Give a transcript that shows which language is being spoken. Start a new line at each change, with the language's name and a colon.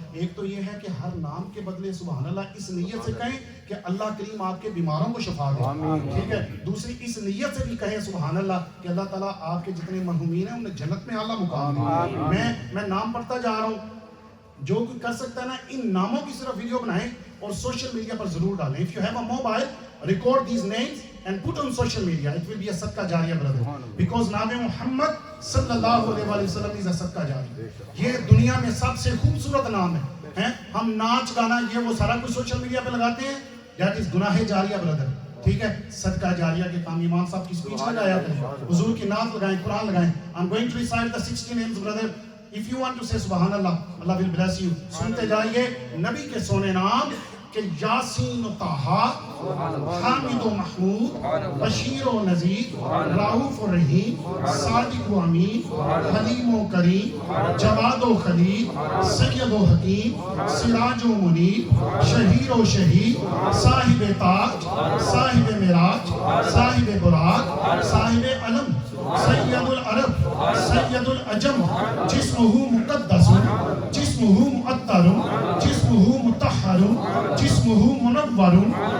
Hindi: एक तो ये है कि हर नाम के बदले सुभान अल्लाह इस नीयत से कहें कि अल्लाह करीम आपके बीमारों को शिफा दे, ठीक है। दूसरी इस नीयत से भी कहें सुभान अल्लाह कि अल्लाह ताला आपके जितने मरहूमीन हैं उन्हें जन्नत में आला मुकाम दे। मैं नाम पढ़ता जा रहा हूँ, जो कोई कर सकता है ना इन नामों की सिर्फ वीडियो बनाएं और सोशल मीडिया पर जरूर डालें।
English: If you have a mobile record these names and put on social media, it will be a sadqa jariya brother, because नाम मोहम्मद सल्लल्लाहु अलैहि वसल्लम is a sadqa jariya।
Hindi: ये दुनिया में सबसे खूबसूरत नाम है। हम नाच गाना ये वो सारा कुछ सोशल मीडिया पे लगाते हैं,
English: that is
Hindi: गुनाह जारिया ब्रदर, ठीक है। सदका जारिया के काम इमाम साहब की स्पीच लगाया करें, हुजूर की नात लगाएं, कुरान लगाएं।
English: I'm going to recite the 60 names brother, if you want to say subhan Allah, Allah will bless you।
Hindi: सुनते जाइए नबी के सोने नाम कि यासीन ताहा, हामिद महमूद, बशीर नज़ीर, राऊफ रहीम, सादिक अमीन, हलीम करीम, जवाद खलील, सैयद हकीम, सिराज मुनीर, शहीर शहीद, साहिब ताज, साहिब मिराज, साहिब बुराक, साहिब अलम, सैयदुल अरब, सैयदुल अजम, जिस्मुहु मुक़द्दसुन, जिस्मुहु मुअत्तरुन, जिस्मुहु मुतहहरुन, जिस्मुहु मुनव्वरुन,